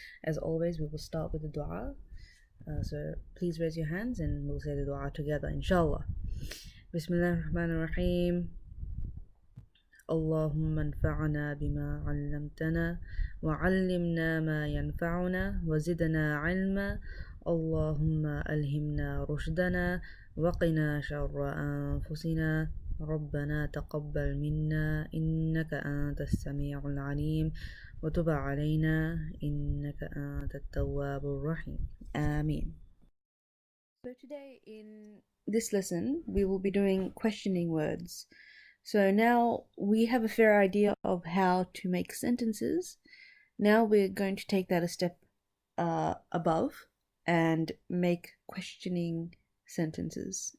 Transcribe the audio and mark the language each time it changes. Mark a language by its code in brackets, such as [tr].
[en] As always, we will start with the dua. So please raise your hands and we'll say the dua together, inshallah. [ar] Bismillah ar-Rahman ar-Rahim. اللهم انفعنا بما علمتنا وعلمنا ما ينفعنا وزدنا علما اللهم ألهمنا رشدنا وقنا شر أنفسنا ربنا تقبل منا إنك أنت السميع العليم وتب علينا إنك أنت التواب الرحيم آمين. [en] So today in this lesson we will be doing questioning words. So now we have a fair idea of how to make sentences. Now we're going to take that a step above and make questioning sentences.